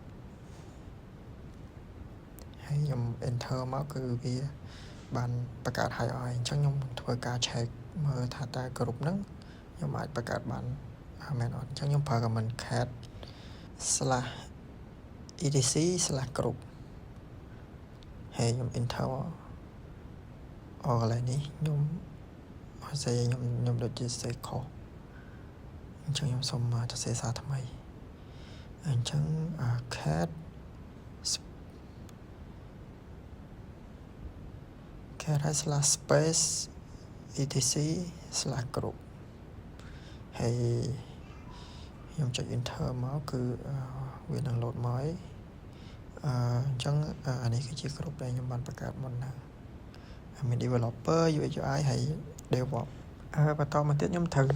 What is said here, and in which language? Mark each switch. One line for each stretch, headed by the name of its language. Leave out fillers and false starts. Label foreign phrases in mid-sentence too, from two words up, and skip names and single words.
Khmer: ហើយខ្ញុំ enter មកគឺវាបានបង្កើតហើយអញ្ចឹងខ្ញុំធ្វើការ check មើលថាតើ group ហ្នឹងខ្ញុំអាចបង្កើតបានមែនអត់អញ្ចឹងខ្ញុំប្រើ command cat/etc/group ហើយខ្ញុំ enter កន្លែងនេះខ្ញុំអត់ស្អីខ្ញុំដូចជាសេខុសអញ្ចឹងខ្ញុំសូមសរសេរសារថ្មីអញ្ចឹង cat
English: /space etc/group
Khmer: ហើយខ្ញុំចុច enter មកគឺវានឹង load មកហើយអញ្ចឹងអានេះគឺជា group ដែល ខ្ញុំបានបង្កើតមុនហ្នឹងមាន
English: developer UX UI
Khmer: ហើយ DevOps បន្តមកទៀតខ្ញុំត្រូវ